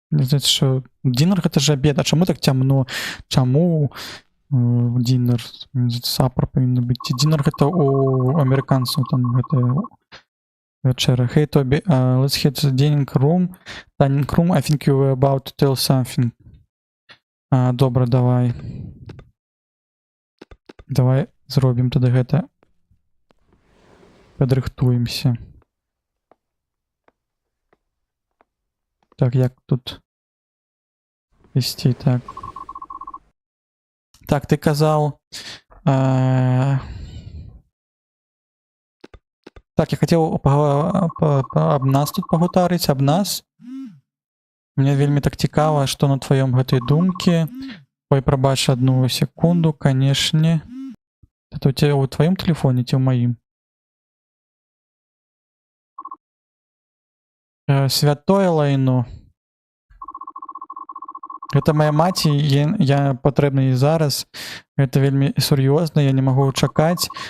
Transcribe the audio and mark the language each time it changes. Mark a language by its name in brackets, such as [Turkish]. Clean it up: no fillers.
[Belarusian] Мне здаецца, што динер гэта ж абед, а чаму так цямно? Чаму динер? Сапар павінна быць. Динер гэта у амерыканцаў, там гэта вечера. [English] Hey, Toby, let's hit the dining room. Dining room, I think you were about to tell something. [Belarusian] Добра, давай. Давай зробім тады гэта. Падрыхтуемся. Так, як тут вести, так. Так, ты казаў... Так, я хацеў аб нас тут пагутарыць, аб нас. Мне вельмі так цікава, што на тваём гэтай думкі. Ой, прабач одну секунду, канешне. Это у тебя ў тваём тэлефоне ці ў маім? Святое лайно. Гэта моя маці, я патрэбна і зараз. Гэта вельмі сур'ёзна, я не магу чакаць.